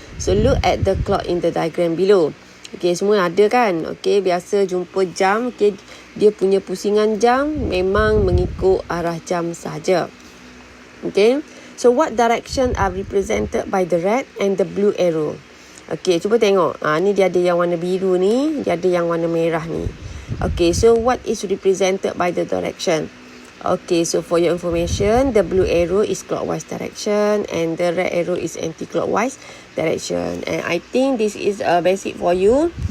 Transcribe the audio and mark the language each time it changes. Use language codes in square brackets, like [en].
[en] So, look at the clock in the diagram below. Okay, [ms] semua ada kan? Okay, biasa jumpa jam. Okay, dia punya pusingan jam memang mengikut arah jam sahaja. [en] Okay, so what direction are represented by the red and the blue arrow? [ms] Okay, cuba tengok. Ni dia ada yang warna biru ni, dia ada yang warna merah ni. [en] Okay, so what is represented by the direction? Okay, so for your information, the blue arrow is clockwise direction and the red arrow is anti-clockwise direction. And I think this is basic for you.